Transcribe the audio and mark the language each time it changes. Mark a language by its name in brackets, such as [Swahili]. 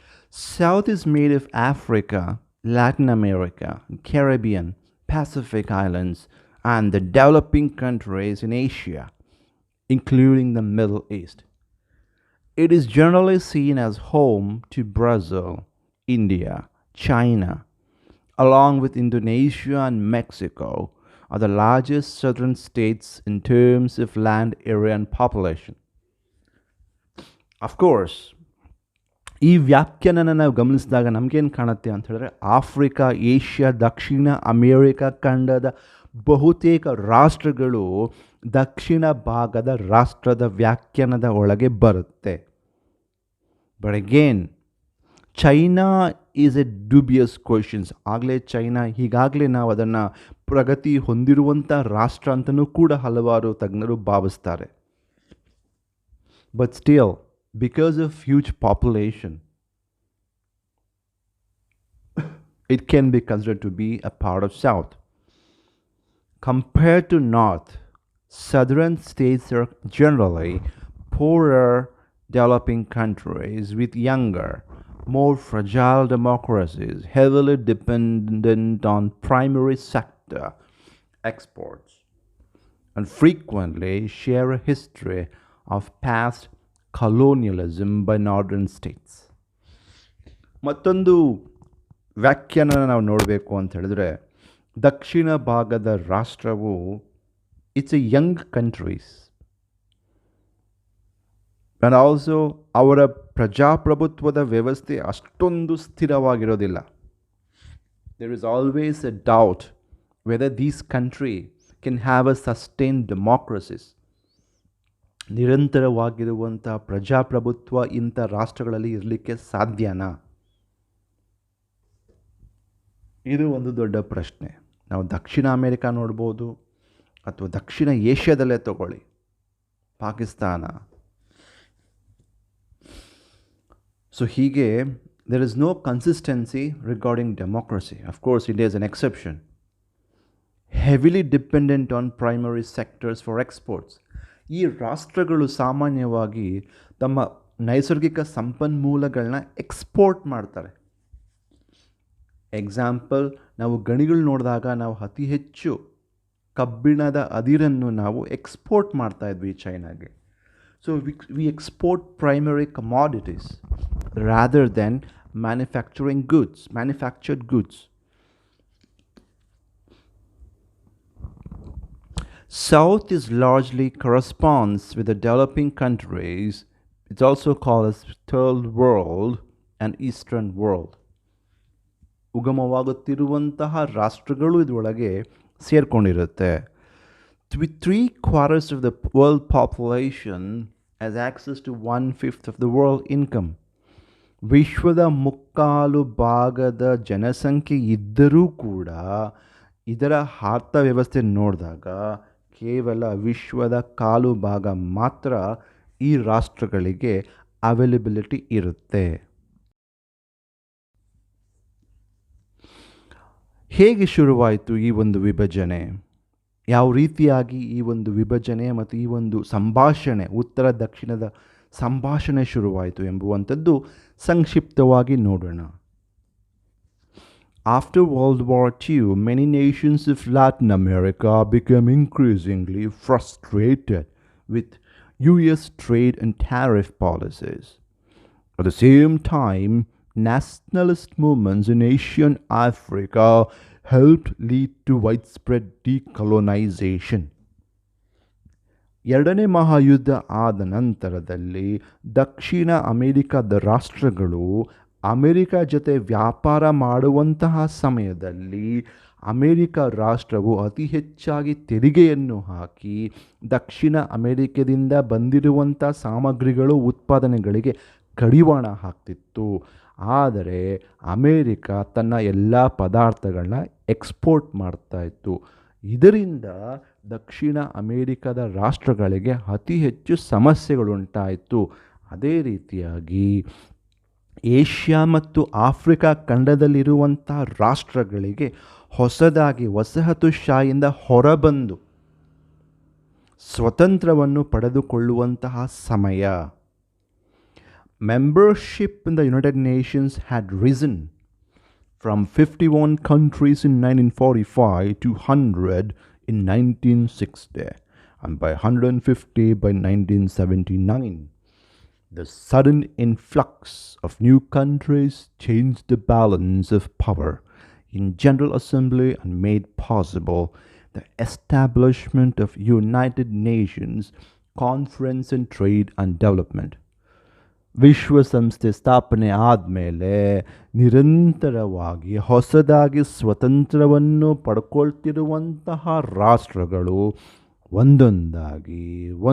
[English] South is made of Africa, Latin America, Caribbean, Pacific Islands, and the developing countries in Asia, including the Middle East. It is generally seen as home to Brazil, India, China, along with Indonesia and Mexico, are the largest southern states in terms of land area and population. Of course, [Kannada] ಈ ವ್ಯಾಖ್ಯಾನನ ನಾವು ಗಮನಿಸಿದಾಗ ನಮಗೇನು ಕಾಣುತ್ತೆ ಅಂತ ಹೇಳಿದ್ರೆ, Africa, Asia, ದಕ್ಷಿಣ America ಖಂಡದ ಬಹುತೇಕ ರಾಷ್ಟ್ರಗಳು ದಕ್ಷಿಣ ಭಾಗದ ರಾಷ್ಟ್ರದ ವ್ಯಾಖ್ಯಾನದ ಒಳಗೆ ಬರುತ್ತೆ. [English] But again China is a dubious questions. [Kannada] ಆಗಲೇ ಚೈನಾ ಹೀಗಾಗಲೇ ನಾವು ಅದನ್ನು ಪ್ರಗತಿ ಹೊಂದಿರುವಂಥ ರಾಷ್ಟ್ರ ಅಂತಲೂ ಕೂಡ ಹಲವಾರು ತಜ್ಞರು ಭಾವಿಸ್ತಾರೆ. [English] But still, because of huge population, it can be considered to be a part of South. Compared to North, southern states are generally poorer developing countries with younger, more fragile democracies, heavily dependent on primary sector exports, and frequently share a history of past colonialism by northern states. [Kannada] ಮತ್ತೊಂದು ವ್ಯಾಖ್ಯಾನ ನಾವು ನೋಡಬೇಕು ಅಂತ ಹೇಳಿದ್ರೆ, ದಕ್ಷಿಣ ಭಾಗದ ರಾಷ್ಟ್ರವು [English] it's a young countries and also [Kannada] ಅವರ ಪ್ರಜಾಪ್ರಭುತ್ವದ ವ್ಯವಸ್ಥೆ ಅಷ್ಟೊಂದು ಸ್ಥಿರವಾಗಿರೋದಿಲ್ಲ. [English] There is always a doubt whether these country can have a sustained democracies. [Kannada] ನಿರಂತರವಾಗಿರುವಂಥ ಪ್ರಜಾಪ್ರಭುತ್ವ ಇಂಥ ರಾಷ್ಟ್ರಗಳಲ್ಲಿ ಇರಲಿಕ್ಕೆ ಸಾಧ್ಯನಾ? ಇದು ಒಂದು ದೊಡ್ಡ ಪ್ರಶ್ನೆ. ನಾವು ದಕ್ಷಿಣ ಅಮೇರಿಕಾ ನೋಡ್ಬೋದು, ಅಥವಾ ದಕ್ಷಿಣ ಏಷ್ಯಾದಲ್ಲೇ ತಗೊಳ್ಳಿ, ಪಾಕಿಸ್ತಾನ. [English] so [Kannada] ಹೀಗೆ [English] there is no consistency regarding democracy. Of course, India is an exception. Heavily dependent on primary sectors for exports. [Kannada] ಈ ರಾಷ್ಟ್ರಗಳು ಸಾಮಾನ್ಯವಾಗಿ ತಮ್ಮ ನೈಸರ್ಗಿಕ ಸಂಪನ್ಮೂಲಗಳನ್ನ ಎಕ್ಸ್ಪೋರ್ಟ್ ಮಾಡ್ತಾರೆ. ಎಕ್ಸಾಂಪಲ್, ನಾವು ಗಣಿಗಳು ನೋಡಿದಾಗ ನಾವು ಅತಿ ಹೆಚ್ಚು ಕಬ್ಬಿಣದ ಅದಿರನ್ನು ನಾವು ಎಕ್ಸ್ಪೋರ್ಟ್ ಮಾಡ್ತಾ ಇದ್ವಿ ಚೈನಾಗೆ. [English] So we export primary commodities rather than manufactured goods. South is largely corresponds with the developing countries. It's also called as Third World and Eastern World. [Kannada] ಉಗಮವಾಗುತ್ತಿರುವಂತಹ ರಾಷ್ಟ್ರಗಳು ಇದರೊಳಗೆ ಸೇರ್ಕೊಂಡಿರುತ್ತೆ. [English] With 3/4 of the world population has access to 1/5 of the world income. [Kannada] ವಿಶ್ವದ ಮುಕ್ಕಾಲು ಭಾಗದ ಜನಸಂಖ್ಯೆ ಇದ್ದರೂ ಕೂಡ ಇದರ ಅರ್ಥವ್ಯವಸ್ಥೆ ನೋಡಿದಾಗ ಕೇವಲ ವಿಶ್ವದ ಕಾಲು ಭಾಗ ಮಾತ್ರ ಈ ರಾಷ್ಟ್ರಗಳಿಗೆ ಅವೈಲಬಿಲಿಟಿ ಇರುತ್ತೆ. ಹೇಗೆ ಶುರುವಾಯಿತು ಈ ಒಂದು ವಿಭಜನೆ? ಯಾವ ರೀತಿಯಾಗಿ ಈ ಒಂದು ವಿಭಜನೆ ಮತ್ತು ಈ ಒಂದು ಸಂಭಾಷಣೆ, ಉತ್ತರ ದಕ್ಷಿಣದ ಸಂಭಾಷಣೆ ಶುರುವಾಯಿತು ಎಂಬುವಂಥದ್ದು ಸಂಕ್ಷಿಪ್ತವಾಗಿ ನೋಡೋಣ. [English] After World War II, many nations of Latin America became increasingly frustrated with US trade and tariff policies. At the same time, nationalist movements in Asian Africa helped lead to widespread decolonization. [Kannada] ಎರಡನೇ ಮಹಾಯುದ್ಧ ಆದ ನಂತರದಲ್ಲಿ ದಕ್ಷಿಣ ಅಮೆರಿಕದ ರಾಷ್ಟ್ರಗಳು America ಜೊತೆ ವ್ಯಾಪಾರ ಮಾಡುವಂತಹ ಸಮಯದಲ್ಲಿ America ರಾಷ್ಟ್ರವು ಅತಿ ಹೆಚ್ಚಾಗಿ ತೆರಿಗೆಯನ್ನು ಹಾಕಿ ದಕ್ಷಿಣ ಅಮೆರಿಕದಿಂದ ಬಂದಿರುವಂಥ ಸಾಮಗ್ರಿಗಳು ಉತ್ಪಾದನೆಗಳಿಗೆ ಕಡಿವಾಣ ಹಾಕ್ತಿತ್ತು. ಆದರೆ ಅಮೇರಿಕ ತನ್ನ ಎಲ್ಲ ಪದಾರ್ಥಗಳನ್ನ ಎಕ್ಸ್ಪೋರ್ಟ್ ಮಾಡ್ತಾ ಇತ್ತು. ಇದರಿಂದ ದಕ್ಷಿಣ ಅಮೇರಿಕದ ರಾಷ್ಟ್ರಗಳಿಗೆ ಅತಿ ಹೆಚ್ಚು ಸಮಸ್ಯೆಗಳುಂಟಾಯಿತು. ಅದೇ ರೀತಿಯಾಗಿ ಏಷ್ಯಾ ಮತ್ತು ಆಫ್ರಿಕಾ ಖಂಡದಲ್ಲಿರುವಂಥ ರಾಷ್ಟ್ರಗಳಿಗೆ ಹೊಸದಾಗಿ ವಸಾಹತುಶಾಹಿಯಿಂದ ಹೊರಬಂದು ಸ್ವತಂತ್ರವನ್ನು ಪಡೆದುಕೊಳ್ಳುವಂತಹ ಸಮಯ. [English] Membership in the United Nations had risen from 51 countries in 1945 to 100 in 1960 and by 150 by 1979. The sudden influx of new countries changed the balance of power in General Assembly and made possible the establishment of United Nations Conference on Trade and Development. [Kannada] ವಿಶ್ವಸಂಸ್ಥೆ ಸ್ಥಾಪನೆ ಆದಮೇಲೆ ನಿರಂತರವಾಗಿ ಹೊಸದಾಗಿ ಸ್ವತಂತ್ರವನ್ನು ಪಡ್ಕೊಳ್ತಿರುವಂತಹ ರಾಷ್ಟ್ರಗಳು ಒಂದೊಂದಾಗಿ